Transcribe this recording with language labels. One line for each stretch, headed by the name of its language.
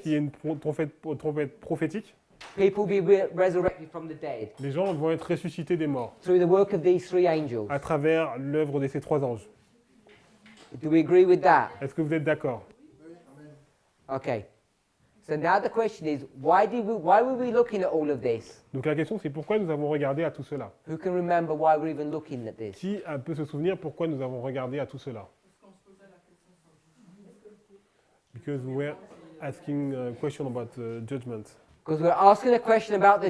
French: qui est une trompette prophétique,
English: people will be resurrected from the dead
French: les gens vont être ressuscités des morts
English: through the work of these three angels.
French: à travers l'œuvre de ces trois anges.
English: Do we agree with that?
French: Est-ce que vous êtes d'accord?
English: Okay. So now the question is, why were we looking at all of this?
French: Donc la question c'est pourquoi nous avons regardé à tout cela?
English: Who can remember why we're even looking at this?
French: Qui peut se souvenir pourquoi nous avons regardé à tout cela?
English: Because we were asking a question about judgment. Because we're asking a question about the